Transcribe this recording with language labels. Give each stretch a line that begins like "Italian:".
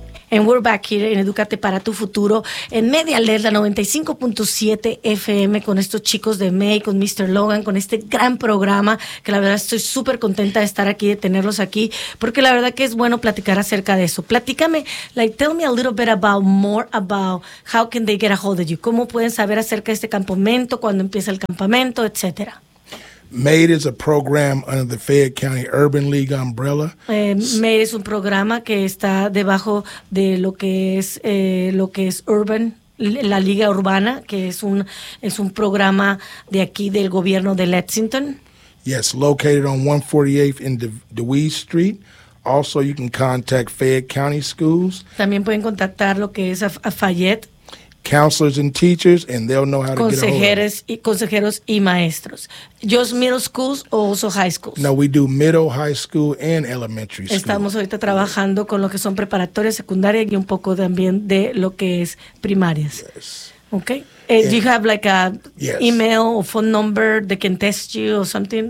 English: And we're back here
Spanish: en Edúcate para tu Futuro en Media Alert, la 95.7 FM, con estos chicos de May, con Mr. Logan, con este gran programa, que la verdad estoy súper contenta de estar aquí, de tenerlos aquí, porque la verdad que es bueno platicar acerca de eso. Platícame,
English: like, tell me a little bit about, more about, how can they get a hold of you?
Spanish: ¿Cómo pueden saber acerca de este campamento, cuándo empieza el campamento, etcétera?
English: MADE is a program under the Fayette County Urban League umbrella.
Spanish: MADE es un programa que está debajo de lo que es Urban, la Liga Urbana, que es un programa de aquí del gobierno de Lexington.
English: Yes, located on 148th and DeWeese Street. Also, you can contact Fayette County Schools.
Spanish: También pueden contactar lo que es a Fayette.
English: Counselors and teachers, and they'll know how to
Spanish: consejeros
English: get a hold of.
Spanish: Consejeros y maestros.
English: Just middle schools or also high schools? No, we do middle, high school, and elementary school.
Spanish: Estamos ahorita trabajando con lo que son preparatorias, secundarias, y un poco también de lo que es primarias.
English: Yes. Okay. Do you have like a email or phone number they can test you or something?